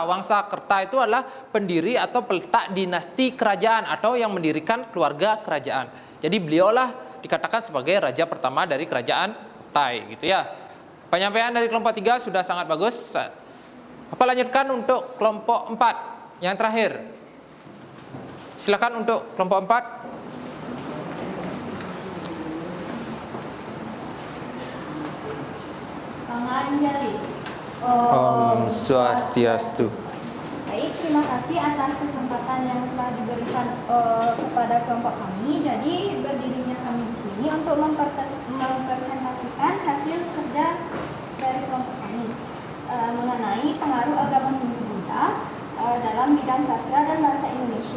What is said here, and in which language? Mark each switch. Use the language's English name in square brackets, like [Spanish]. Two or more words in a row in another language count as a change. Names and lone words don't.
[Indonesian] Wangsakerta itu adalah pendiri atau peletak dinasti kerajaan atau yang mendirikan keluarga kerajaan. Jadi beliaulah dikatakan sebagai raja pertama dari kerajaan Tai gitu ya. Penyampaian dari kelompok 3 sudah sangat bagus. Apa lanjutkan untuk kelompok 4 yang terakhir. Silakan untuk kelompok 4. Panganjali. Om Swastiastu. Baik, terima kasih atas kesempatan yang telah diberikan kepada kelompok kami. Jadi berdirinya kami di sini untuk mempresentasikan hasil kerja dari kelompok kami mengenai pengaruh agama Hindu Buddha dalam bidang sastra dan bahasa Indonesia.